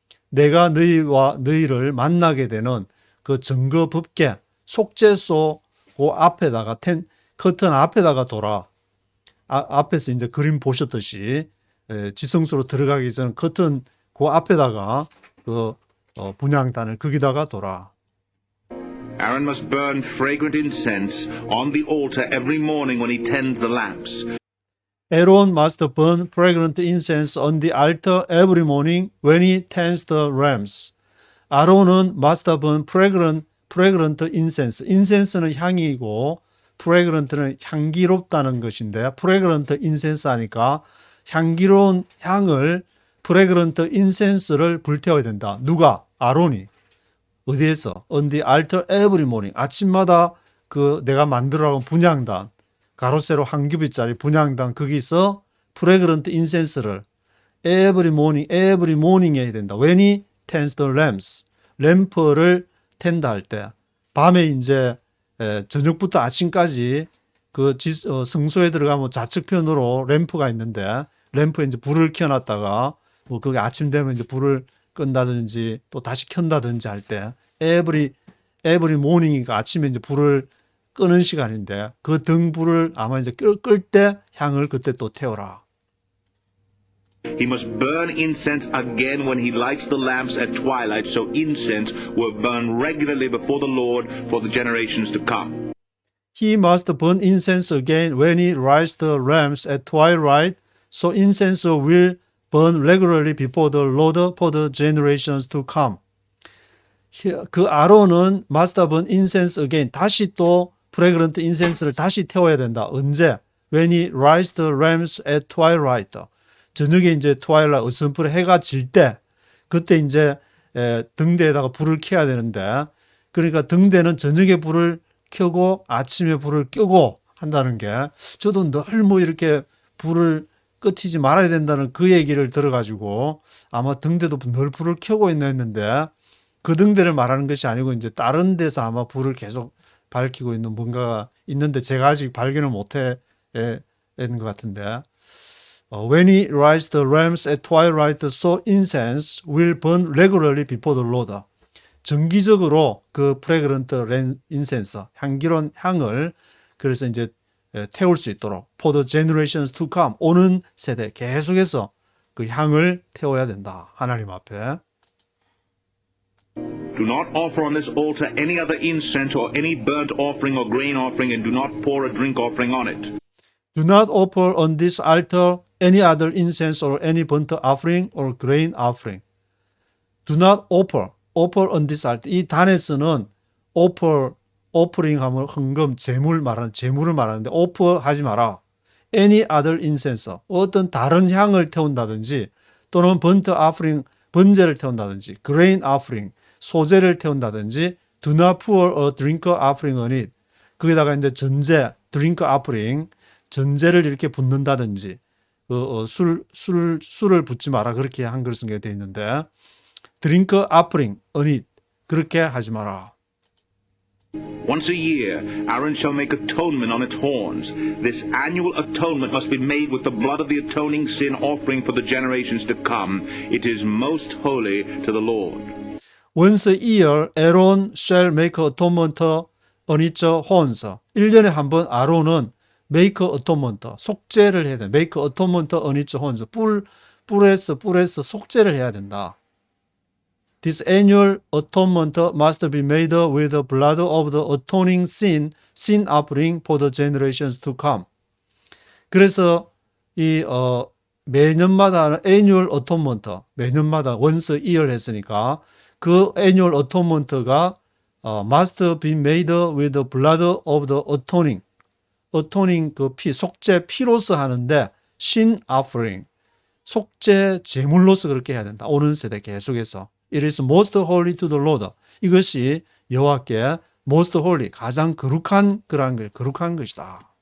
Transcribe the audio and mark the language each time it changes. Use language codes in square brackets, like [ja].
[ko] 내가 너희를 만나게 되는 그 증거 법궤 속죄소 그 앞에다가 커튼 앞에다가 둬라. 앞에서 이제 그림 보셨듯이 지성소로 들어가기 전 커튼 그 앞에다가 그 분향단을 거기다가 둬라. [en] Aaron must burn fragrant incense on the altar every morning when he tends the lamps. Aaron must burn fragrant incense on the altar every morning when he tends the lamps. 아론은 must burn fragrant incense. [ko] 인센스는 향이고 프레그런트는 향기롭다는 것인데 프레그런트 인센스 하니까 향기로운 향을 프레그런트 인센스를 불태워야 된다. 누가? 아론이. 어디에서? [en] On the altar every morning. [ko] 아침마다 그 내가 만들어온 분향단, 가로세로 한 규빗짜리 분향단 거기서 프레그런트 인센스를 [en] every morning [ko] 해야 된다. [en] When he tends the lamps. [ko] 램프를 텐다 할 때. 밤에 이제 저녁부터 아침까지 그 성소에 들어가면 좌측편으로 램프가 있는데 램프에 이제 불을 켜놨다가 뭐 그게 아침 되면 이제 불을 끈다든지 또 다시 켠다든지 할 때 [en] every morning [ko] 이니까 아침에 이제 불을 끄는 시간인데 그 등불을 아마 이제 끌 때 향을 그때 또 태워라. [en] He must burn incense again when he lights the lamps at twilight, so incense will burn regularly before the Lord for the generations to come. He must burn incense again when he lights the lamps at twilight, so incense will burn regularly before the Lord for the generations to come. [ko] 그 아론은 [en] must burn incense again. [ko] 다시 또 프레그런트 인센스를 다시 태워야 된다. 언제? [en] When he lights the lamps at twilight. [ko] 저녁에 이제 twilight, 어슴푸레 해가 질 때, 그때 이제 등대에다가 불을 켜야 되는데, 그러니까 등대는 저녁에 불을 켜고 아침에 불을 끄고 한다는 게, 저도 늘 뭐 이렇게 불을 끄트지 말아야 된다는 그 얘기를 들어가지고 아마 등대도 늘 불을 켜고 있나 했는데 그 등대를 말하는 것이 아니고 이제 다른 데서 아마 불을 계속 밝히고 있는 뭔가가 있는데 제가 아직 발견을 못해 있는 것 같은데 [en] When he lights the lamps at twilight, so incense will burn regularly before the Lord. [ko] 정기적으로 그 프레그런트 인센스, 향기로운 향을 그래서 이제 태울 수 있도록 [en] for the generations to come, [ko] 오는 세대 계속해서 그 향을 태워야 된다. 하나님 앞에. [en] Do not offer on this altar any other incense or any burnt offering or grain offering, and do not pour a drink offering on it. Do not offer on this altar any other incense or any burnt offering or grain offering. Do not offer on this altar. [ko] 이 단에서는 offering 하면 헌금, 제물을 말하는데 offer 하지 마라. [en] Any other incense. [ko] 어떤 다른 향을 태운다든지 또는 [en] burnt offering, [ko] 번제를 태운다든지 [en] grain offering, [ko] 소제를 태운다든지 [en] do not pour a drink offering on it. [ko] 거기다가 이제 전제, drink offering, 전제를 이렇게 붓는다든지 술을 붓지 마라 그렇게 한글 쓴 게 되어 있는데 [en] drink offering on it [ko] 그렇게 하지 마라. [en] Once a year, Aaron shall make atonement on its horns. This annual atonement must be made with the blood of the atoning sin offering for the generations to come. It is most holy to the Lord. Once a year, Aaron shall make atonement on its horns. [ko] 1년에 한 번 아론은 [en] make atonement, [ko] 속죄를 해야 돼. [en] make atonement on its horns. [ko] 뿔에서 속죄를 해야 된다. [en] This annual atonement must be made with the blood of the atoning sin offering for the generations to come. [ko] 그래서 이 매년마다 [en] annual atonement, [ko] 매년마다 [en] once a year [ko] 했으니까 그 [en] annual atonement가 must be made with the blood of the atoning [ko] 그 피, 속죄 피로서 하는데 [en] sin offering, [ko] 속죄 제물로서 그렇게 해야 된다. 오는 세대 계속해서. [en] It is most holy to the Lord. [ko] 이것이 여호와께 [en] most holy, [ko] 가장 거룩한 거룩한 것이다.